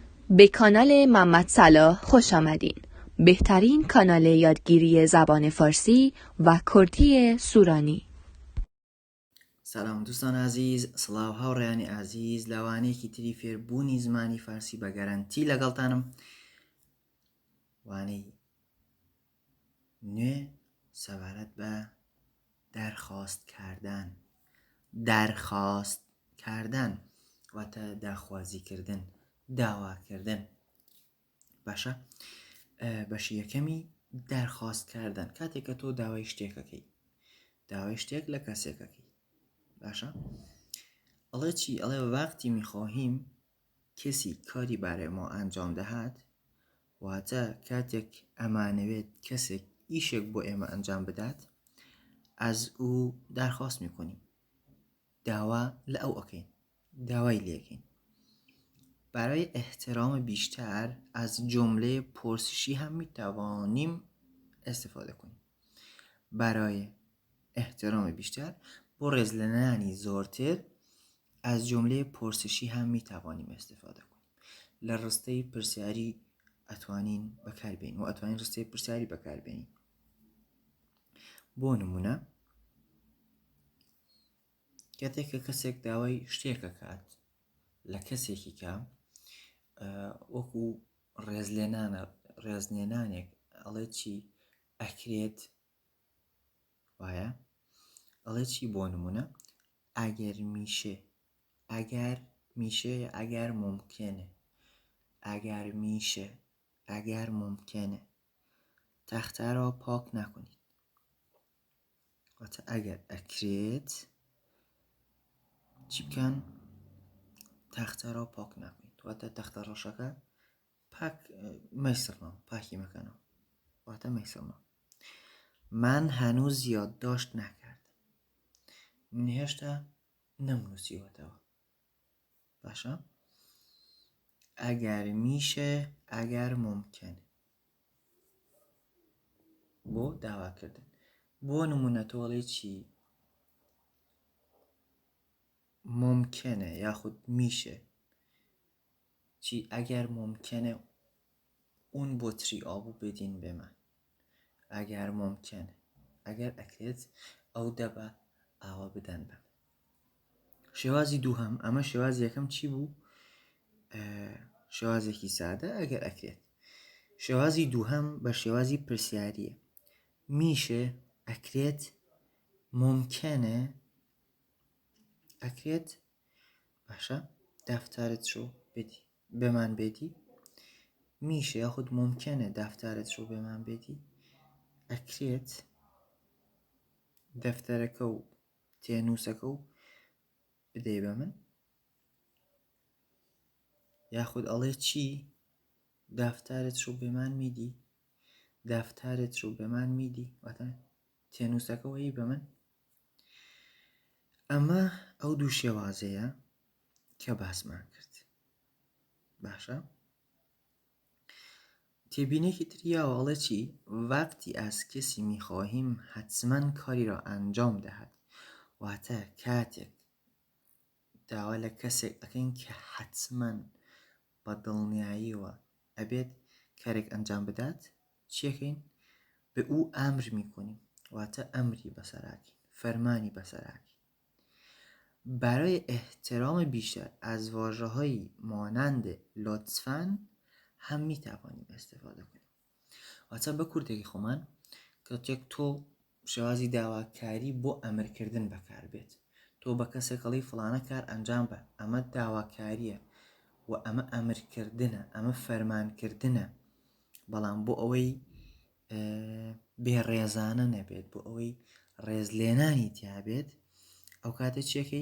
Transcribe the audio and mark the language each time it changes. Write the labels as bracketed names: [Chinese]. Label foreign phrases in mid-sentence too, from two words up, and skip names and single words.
[Persian] به کانال محمد صلاح خوش آمدین. بهترین کانال یادگیری زبان فارسی و کردی سورانی. سلام دوستان عزیز، [Central Kurdish] سلااو هاوڕێیانی عزیز، لەوانەیەکی تری فێربوونی زمانی فارسی بە گەرانتی لەگەڵتانم. وانەی نوێ سەبارەت بە دەرخواست کردن واتە داخوازیکردن، داواکردن. باشە، بەشی یەکەمی دەرخواست کردن، کاتێک کە تۆ داوای شتێکەکەی، داوای شتێک لە کەسێکەکەی. باشە، ئەڵێ چی؟ ئەڵێ [Persian] وقتی میخواهیم کسی کاری برای ما انجام دهد، [Central Kurdish] واتە کاتێک ئەمانەوێت کەسێک ئیشێک بۆ ئێمە ئەنجام بدات، [Persian] از او دەرخواست میکنیم، [Central Kurdish] داوا لە ئەو ئەکەین، داوای لێکەین. [Persian] برای احترام بیشتر از جمله پرسشی هم میتوانیم استفاده کنیم. برای احترام بیشتر [Central Kurdish] بۆ ڕێزلێنانی زۆرتر [Persian] از جمله پرسشی هم میتوانیم استفاده کنیم. [Central Kurdish] لە ڕستەی پرسیاری ئەتوانین بەکاربێنین و ئەتوانین ڕستەی پرسیاری بەکاربێنین. بۆ نمونە، کاتێک کە کەسێک داوای شتێکە کات لە کەسێکی کە وەکو ڕێزلێنانێک، ئەڵێ چی؟ ئەکرێت وایە، ئەڵێ چی؟ بۆ نمونە، ئەگەر میشه، ئەگەر [Persian] ممکنه تەختە را پاک نکنید. [Central Kurdish] واتە ئەگەر ئەکرێت چی بکەن؟ [Persian] تەختە را پاک نکنید، [Central Kurdish] واتە تەختە ڕەشەکە پاکی مەکەنەوە، واتە مەیسڵنەوە. [Persian] من هنوز یادداشت نکردم، [Central Kurdish] من هێشتا نەمنووسیوەتەوە. باشە، ئەگەر میشه، ئەگەر ممکنه بۆ داواکردن. بۆ نمونە تۆڵێ چی؟ ممکنه یاخود میشه چی؟ [Persian] ئەگەر ممکنه اون بطری آبو بدین به من. ئەگەر ممکنه، [Central Kurdish] ئەگەر ئەکرێت ئەو دەبە ئاوا بدەن بە من. شێوازی دووهەم، ئەمە شێوازی یەکەم چی بوو؟ شێوازێکی سادە، ئەگەر ئەکرێت. شێوازی دووهەم بە شێوازی پرسیاریە. میشه، ئەکرێت، ممکنە، ئەکرێت. [Persian] باشە، دەفتەرت شو بدی به من بدی. میشه یاخود ممکنه دەفتەرت شو به من بدی. [Central Kurdish] ئەکرێت دەفتەرەکە و تێنووسەکە و بدەی بە من. یاخود ئەڵێ چی؟ [Persian] دەفتەرت شو به من میدی، دەفتەرت شو به من میدی، [Central Kurdish] واتە تێنووسەکە وەیی بە من. ئەمە ئەو دوو شێوازەیە کە باسمان کرد. باشە، تێبینێکی تریاوە، ئەڵێ چی؟ [Persian] وقتی از کسی میخواهیم حتما کاری را انجام دهد، [Central Kurdish] واتە کاتێک داوا لە کەسێک ئەکەین کە حتما بە دڵنیاییەوە ئەبێت کارێک ئەنجام بدات، چیەکەین؟ [Persian] به او امر میکنیم، [Central Kurdish] واتە ئەمری بەسەراکەین، فەرمانی بەسەراکەین. [Persian] برای احترام بیشتر از واژه‌هایی مانند لطفاً هم میتوانیم استفاده کنیم. [Central Kurdish] واتە بە کوردێکی خۆمان، کاتێک تۆ شێوازی داواکاری بۆ ئەمرکردن بەکاربێت، تۆ بە کەسێک ئەڵێی فڵانە کار ئەنجام بە، ئەمە داواکاریە و ئەمە ئەمرکردنە، ئەمە فەرمانکردنە، بەڵام بۆ ئەوەی بێڕێزانە نەبێت، بۆ ئەوەی ڕێزلێنانی تیابێت، ئەو کاتە چیەکەی؟